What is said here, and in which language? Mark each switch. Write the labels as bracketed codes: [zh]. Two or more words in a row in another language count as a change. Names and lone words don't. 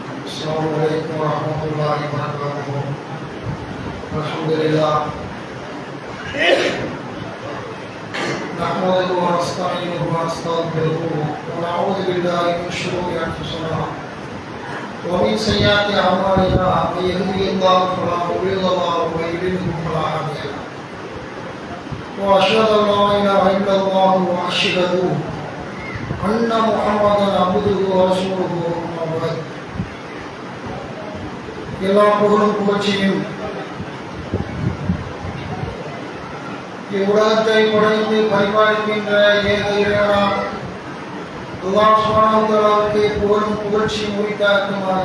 [ar] السلام عليكم ورحمة الله وبركاته. الحمد لله نحمده ونستعينه ونستغفره ونعوذ بالله من شرور أنفسنا ومن سيئات أعمالنا من يهده الله فلا مضل له ومن يضلل فلا هادي له وأشهد أن لا إله إلا الله وأشهد أن محمدا عبده ورسوله أما بعد. [ta] எல்லா புகழும் புகழ்ச்சியும் இவ்வுலகத்தை படைத்து பரிபாலிக்கின்ற ஏக இறைவனாம் அல்லாஹ் சுப்ஹானஹு வ தஆலாவுக்கு புகழும் புகழ்ச்சியும் உரித்தாக்குமாக.